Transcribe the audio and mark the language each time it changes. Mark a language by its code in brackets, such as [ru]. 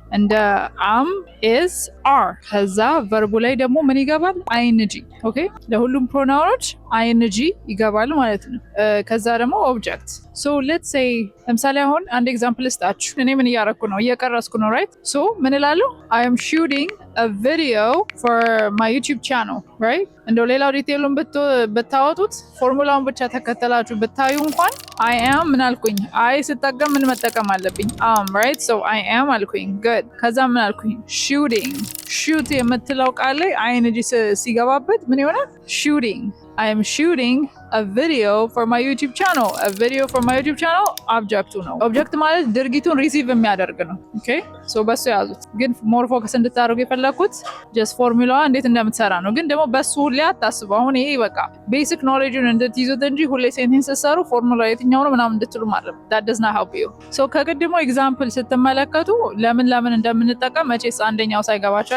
[am] እንደ am is are። ከዛ ቨርቡ ላይ ደግሞ ምን ይገባል? ing። ኦኬ ለሁሉም ፕሮናውኖች ing ይገባል ማለት ነው። ከዛ ደግሞ ኦብጀክት። ሶ ሌትስ ሴይ ለምሳሌ አሁን አንድ ኤግዛምፕል ስጣችሁ። እኔ ምን እያረኩ ነው? እየቀረስኩ ነው ራይት? ሶ ምን እላለሁ? [en] I am shooting a video for my YouTube channel right? [am] እንደው ሌላው ዲቴይሉን ብታወጡት ፎርሙላውን ብቻ ተከተላችሁ ብታዩ እንኳን I am ምን አልኩኝ? I ስጠቀም ምን መጠቀም አለብኝ? am right? so I am አልኩኝ good። ከዛ ምን አልኩኝ? shooting shoot የምትለው ቃል ላይ ing ሲገባበት ምን ይሆናል? [en] shooting I am shooting a video for my YouTube channel. A video for my YouTube channel [am] ኦብጀክቱ ነው። ኦብጀክት ማለት ድርጊቱን ሪሲቭ የሚያደርግ ነው። ኦኬ ሶ በሱ ያዙት። ግን ሞር ፎከስ እንድታደርጉ የፈለኩት ጀስት ፎርሙላዋ እንዴት እንደምትሰራ ነው። ግን ደግሞ በሱ ሁሌ አታስቡ። አሁን ይሄ በቃ ቤሲክ ኖሌጅን እንድትይዙት እንጂ ሁሌ ሴንቴንስ ስትሰሩ ፎርሙላ የትኛው ነው ምናምን እንድትሉ ማለት [en] that does not help you። [am] ሶ ከቅድሞ ኤግዛምፕል ስትመለከቱ ለምን እንደምንጠቀም መቼስ አንደኛው ሳይገባችሁ